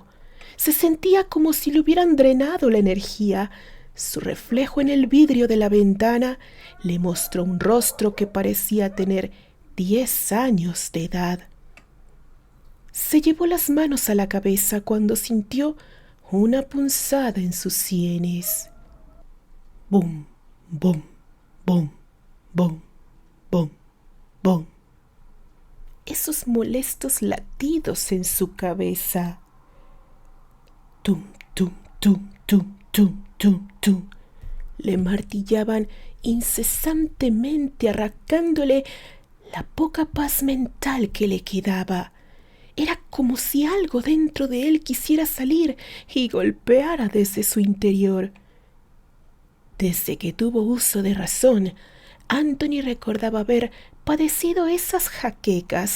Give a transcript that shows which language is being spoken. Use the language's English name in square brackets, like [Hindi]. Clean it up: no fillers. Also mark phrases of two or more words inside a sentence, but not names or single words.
[Spanish] Se sentía como si le hubieran drenado la energía. Su reflejo en el vidrio de la ventana le mostró un rostro que parecía tener 10 años de edad. Se llevó las manos a la cabeza cuando sintió una punzada en sus sienes. Bum, bum, bum, bum, bum, bum. Esos molestos latidos en su cabeza. Tum, tum, tum, tum, tum, tum, tum. Le martillaban incesantemente, arrancándole la poca paz mental que le quedaba. Era como si algo dentro de él quisiera salir y golpeara desde su interior. Desde que tuvo uso de razón, Anthony recordaba haber padecido esas jaquecas.